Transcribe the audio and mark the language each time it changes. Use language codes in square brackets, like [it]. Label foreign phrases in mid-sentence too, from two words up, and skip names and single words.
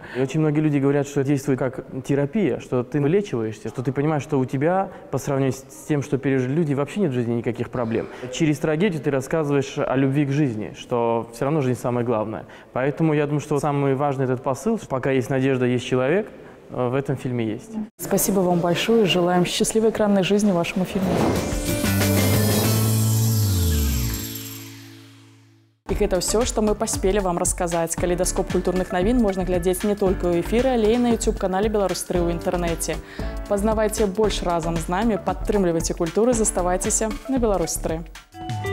[ru] И очень многие люди говорят, что это действует как терапия, что ты вылечиваешься, что ты понимаешь, что у тебя, по сравнению с тем, что пережили люди, вообще нет в жизни никаких проблем. Через трагедию ты рассказываешь о любви к жизни, что все равно жизнь самое главное. Поэтому я думаю, что самый важный этот посыл, что пока есть надежда, есть человек, в этом фильме есть. Спасибо вам большое. Желаем счастливой экранной жизни вашему фильму. [be] І гэта ўсё, што мы паспелі вам расказаць. Калейдаскоп культурных навін можна глядзець не толькі ў эфіры, але і на YouTube-канале «Беларусь-3» ў інтэрнэце. Пазнавайце больш разам з намі, падтрымлівайце культуру, заставайцеся на «Беларусь-3».